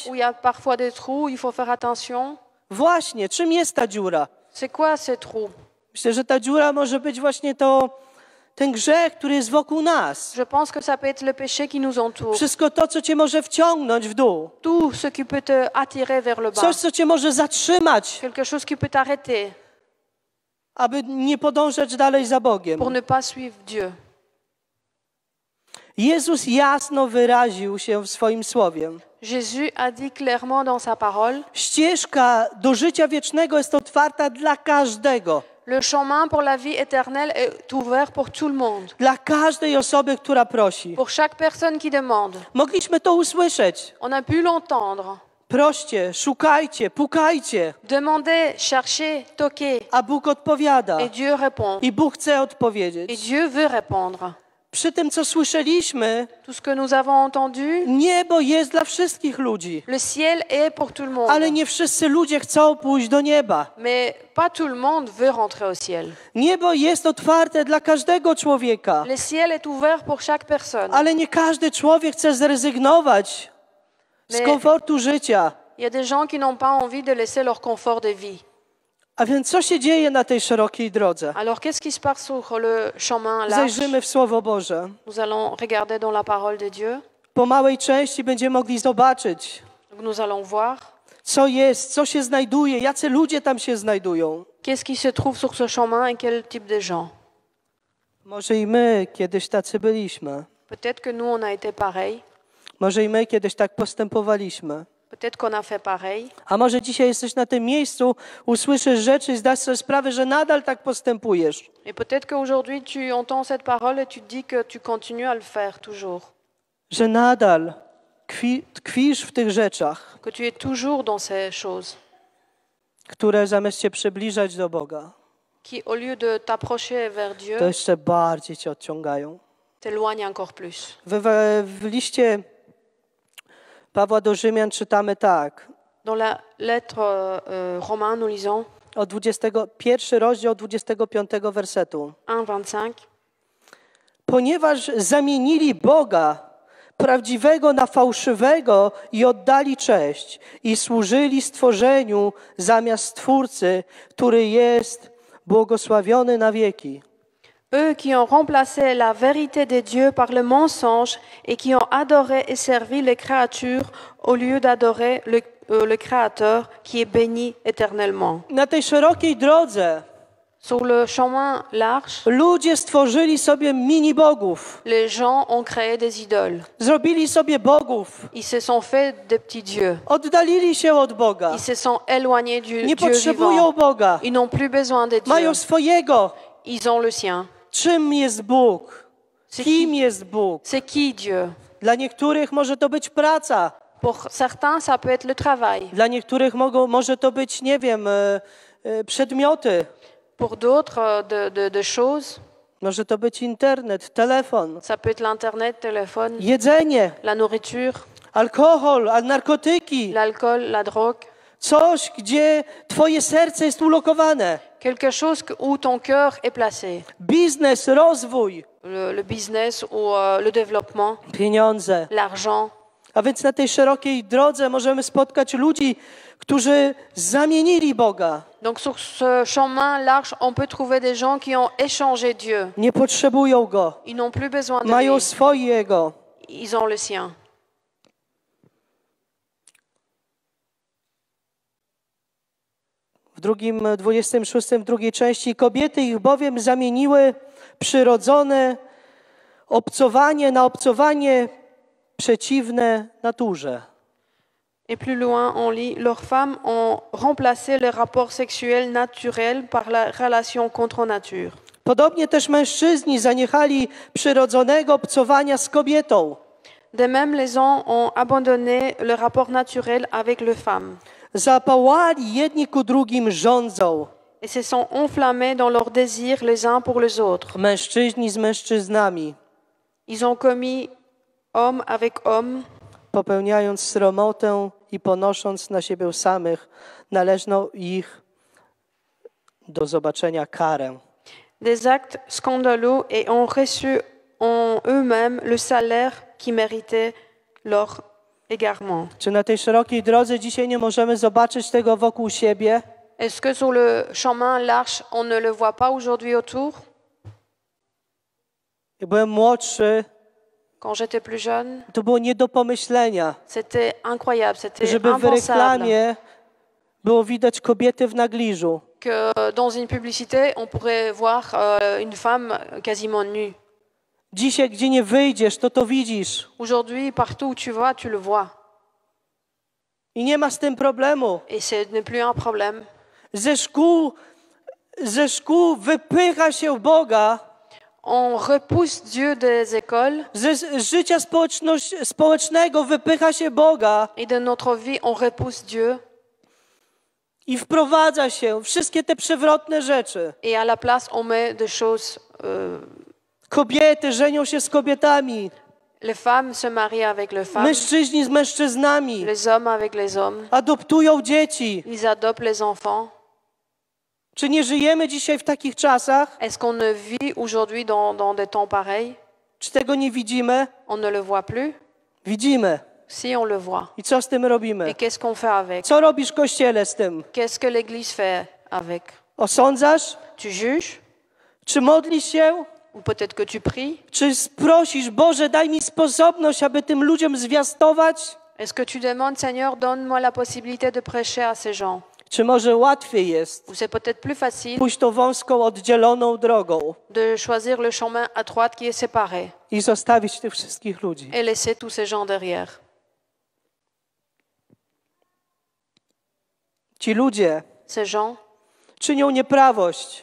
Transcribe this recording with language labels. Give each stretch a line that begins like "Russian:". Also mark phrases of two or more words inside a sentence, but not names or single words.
French: où il y a parfois des trous, il faut faire attention.
Polish: Właśnie, czym jest ta dziura?
French: C'est quoi ces trous?
Polish: Myślę, że ta dziura może być właśnie ten grzech, który jest wokół nas.
French: Je pense que ça peut être le péché qui nous entoure.
Polish: Wszystko to, co cię może wciągnąć w dół.
French: Tout ce qui peut te attirer vers le bas.
Polish: Coś, co cię może zatrzymać,
French: Quelque chose qui peut t'arrêter
Polish: aby nie podążać dalej za Bogiem.
French: pour ne pas suivre Dieu.
Polish: Jezus jasno wyraził się w swoim słowie.
French: Jésus a dit clairement dans sa parole,
Polish: Ścieżka do życia wiecznego jest otwarta dla każdego.
French: le chemin pour la vie éternelle est ouvert pour tout le monde.
Polish: Dla każdej osoby, która prosi.
French: Pour chaque personne qui demande.
Polish: Mogliśmy to usłyszeć.
French: On a pu l'entendre.
Polish: Proście, szukajcie, pukajcie,
French: Demandez, cherchez, toquez.
Polish: a Bóg odpowiada.
French: Et Dieu répond.
Polish: I Bóg chce
French: Et
Polish: odpowiedzieć.
French: Dieu veut répondre.
Polish: Przy tym, co słyszeliśmy,
French: Tout ce que nous avons entendu,
Polish: niebo jest dla wszystkich ludzi.
French: le ciel est pour tout le monde.
Polish: Ale nie wszyscy ludzie chcą pójść do nieba.
French: Mais pas tout le monde veut rentrer au ciel.
Polish: Niebo jest otwarte dla każdego człowieka.
French: Le ciel est ouvert pour chaque personne.
Polish: Ale nie każdy człowiek chce zrezygnować z komfortu życia.
French: Il y a des gens qui n'ont pas envie de laisser leur confort de vie.
Polish: A więc co się dzieje na tej szerokiej drodze?
French: Alors, qu'est-ce qui se passe sur le chemin large?
Polish: Zajrzymy w Słowo Boże.
French: Nous allons regarder dans la parole de Dieu.
Polish: Po małej części będziemy mogli zobaczyć,
French: Donc, nous allons voir
Polish: co jest, co się znajduje, jacy ludzie tam się znajdują.
French: qu'est-ce qui se trouve sur ce chemin et quel type de gens.
Polish: Może i my kiedyś tacy byliśmy.
French: Peut-être que nous, on a été pareil.
Polish: Może i my kiedyś tak postępowaliśmy.
French: Peut-être qu'on a fait pareil.
Polish: A może dzisiaj jesteś na tym miejscu, usłyszysz rzeczy i zdasz sobie sprawę, że nadal tak postępujesz.
French: Et peut-être qu'aujourd'hui, tu entends cette parole et tu te dis que tu continues à le faire toujours.
Polish: Że nadal tkwisz w tych rzeczach,
French: Que tu es toujours dans ces choses
Polish: które zamiast cię przybliżać do Boga,
French: qui, au lieu de t'approcher vers
Polish: to
French: Dieu,
Polish: jeszcze bardziej cię odciągają.
French: t'éloignent encore plus.
Polish: W liście Pawła do Rzymian czytamy tak.
French: Dans la lettre Romains, nous lisons
Polish: Od 21 rozdział 25 wersetu.
French: 1,25.
Polish: Ponieważ zamienili Boga prawdziwego na fałszywego i oddali cześć i służyli stworzeniu zamiast Stwórcy, który jest błogosławiony na wieki.
French: Eux qui ont remplacé la vérité de Dieu par le mensonge et qui ont adoré et servi les créatures au lieu d'adorer le Créateur qui est béni éternellement.
Polish: Na tej szerokiej drodze
French: Sur le chemin large,
Polish: ludzie stworzyli sobie mini-bogów.
French: les gens ont créé des idoles.
Polish: Zrobili sobie bogów.
French: Ils se sont fait des petits dieux.
Polish: Oddalili się od Boga.
French: Ils se sont éloignés du
Polish: Nie
French: Dieu
Polish: potrzebują
French: vivant.
Polish: Boga.
French: Ils n'ont plus besoin de Dieu.
Polish: Mają swojego.
French: Ils ont le sien.
Polish: Czym jest Bóg? Kim jest Bóg?
French: C'est qui Dieu?
Polish: Dla niektórych może to być praca.
French: Pour certains, ça peut être le travail.
Polish: Dla niektórych może to być, nie wiem, przedmioty.
French: Pour d'autres, de choses.
Polish: Może to być internet, telefon,
French: Ça peut être l'Internet, téléphone,
Polish: jedzenie,
French: la nourriture,
Polish: alkohol, narkotyki.
French: l'alcool, la drogue.
Polish: Coś, gdzie twoje serce jest ulokowane.
French: Quelque chose où ton cœur est placé.
Polish: Biznes, rozwój,
French: Le business ou le développement,
Polish: pieniądze.
French: l'argent.
Polish: A więc na tej szerokiej drodze możemy spotkać ludzi, którzy zamienili Boga.
French: Donc sur ce chemin large, on peut trouver des gens qui ont échangé Dieu.
Polish: Nie potrzebują Go.
French: Ils n'ont plus besoin de
Polish: Mają
French: lui.
Polish: swojego.
French: Ils ont le sien.
Polish: W 26, drugiej części kobiety ich bowiem zamieniły przyrodzone obcowanie na obcowanie przeciwne naturze.
French: Et plus loin, on lit, leurs femmes ont remplacé le rapport sexuel naturel par la relation contre nature.
Polish: Podobnie też mężczyźni zaniechali przyrodzonego obcowania z kobietą.
French: De même, les hommes ont abandonné le rapport naturel avec les femmes
Polish: Zapałali jedni ku drugim rządzą.
French: et se sont enflammés dans leurs désirs les uns pour les autres.
Polish: Mężczyźni z mężczyznami,
French: Ils ont commis homme avec homme,
Polish: popełniając sromotę i ponosząc na siebie samych należną ich do zobaczenia karę.
French: des actes scandaleux et ont reçu en eux-mêmes le salaire qui méritait leur égarement.
Polish: Czy na tej szerokiej drodze dzisiaj nie możemy zobaczyć tego wokół siebie?
French: Est-ce que sur le chemin large, on ne le voit pas aujourd'hui autour?
Polish: Jak byłem młodszy,
French: Quand j'étais plus jeune,
Polish: to było nie do pomyślenia,
French: c'était incroyable, c'était
Polish: żeby w
French: impensable
Polish: reklamie było widać kobiety w nagliżu.
French: que dans une publicité, on pourrait voir une femme quasiment nue.
Polish: Dzisiaj, gdzie nie wyjdziesz, to widzisz.
French: Aujourd'hui, partout où tu vas, tu le vois.
Polish: I nie ma z tym problemu.
French: Et ce n'est plus un problème.
Polish: Ze szkół wypycha się Boga.
French: On repousse Dieu des écoles
Polish: Ze życia społecznego wypycha się Boga
French: et de notre vie, on repousse Dieu.
Polish: i wprowadza się wszystkie te przewrotne rzeczy.
French: Et à la place, on met des choses.
Polish: Kobiety żenią się z kobietami,
French: Les femmes se marient avec les femmes,
Polish: mężczyźni z mężczyznami,
French: les hommes avec les hommes.
Polish: adoptują dzieci.
French: Ils adoptent les enfants.
Polish: Czy nie żyjemy dzisiaj w takich czasach?
French: Est-ce qu'on ne vit aujourd'hui dans des temps pareils?
Polish: Czy tego nie widzimy?
French: On ne le voit plus?
Polish: Widzimy.
French: Si, on le voit.
Polish: I co z tym robimy?
French: Et qu'est-ce qu'on fait avec?
Polish: Co robisz, Kościele, z tym?
French: Qu'est-ce que l'Église fait avec?
Polish: Osądzasz?
French: Tu juges?
Polish: Czy modlisz się?
French: Ou peut-être que tu pries?
Polish: Czy prosisz, Boże, daj mi sposobność, aby tym ludziom zwiastować?
French: Est-ce que tu demandes, Seigneur, donne-moi la possibilité de prêcher à ces gens?
Polish: Czy może łatwiej jest
French: Ou c'est peut-être plus facile
Polish: pójść tą wąską, oddzieloną drogą
French: de choisir le chemin à droite qui est séparé
Polish: i zostawić tych wszystkich ludzi?
French: et laisser tous ces gens derrière?
Polish: Ci ludzie
French: Ces gens,
Polish: czynią nieprawość.